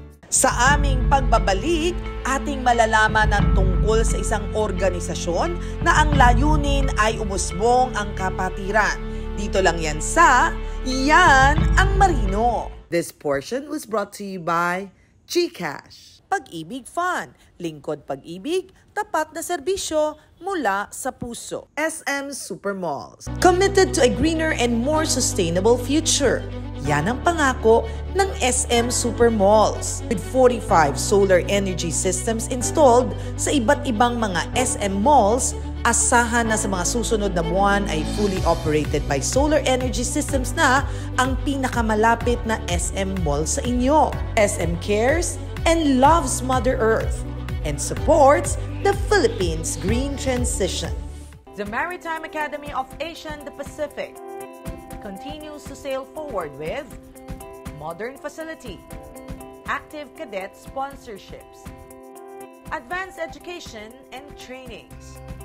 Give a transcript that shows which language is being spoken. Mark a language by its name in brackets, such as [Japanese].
[Filipino] Sa aming pagbabalik, ating malalaman ang tungkol sa isang organisasyon na ang layunin ay umusbong ang kapatiran. Dito lang yan sa Yan ang Marino. [English] This portion was brought to you by GCash. [Filipino] Pag-ibig Fund, lingkod pag-ibig, tapat na serbisyo mula sa puso. [English] SM Supermalls, committed to a greener and more sustainable future. [Filipino] Yan ang pangako ng SM Supermalls. [English] With 45 solar energy systems installed [Filipino] sa iba't ibang mga SM malls, asahan na sa mga susunod na buwan ay [English] fully operated by solar energy systems [Filipino] na ang pinakamalapit na SM mall sa inyo. [English] SM cares and loves Mother Earth and supports the Philippines' green transition. The Maritime Academy of Asia and the Pacific continues to sail forward with modern facility, active cadet sponsorships, advanced education and trainings.